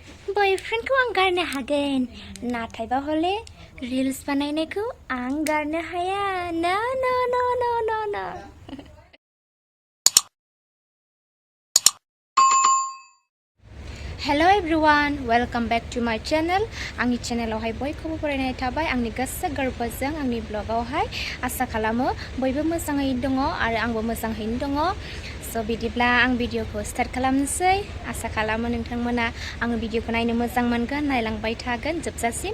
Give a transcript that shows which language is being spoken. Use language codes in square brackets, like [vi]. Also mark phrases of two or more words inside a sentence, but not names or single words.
[brx] बयफ्रेन्डखौ आं गारनो हागोन नाथायबा हले रिल्स बानायनायखौ आं गारनो हाया ना ना ना ना ना ना [en] Hello everyone, welcome back to my channel. [brx] आंनि चेनेलावहाय बयखौबो बरायनाय थाबाय आंनि गोसो गोरबोजों आंनि ब्लगावहाय आसा खालामो बयबो मोजाङैनो दङ आरो आंबो मोजाङैनो दङ। स' बिदिब्ला आं भिडिअखौ स्टार्ट खालामनोसै। आसा खालामो नोंथांमोना आङो भिडिअखौ नायनो मोजां मोनगोन, नायलांबाय थागोन जोबजासिम।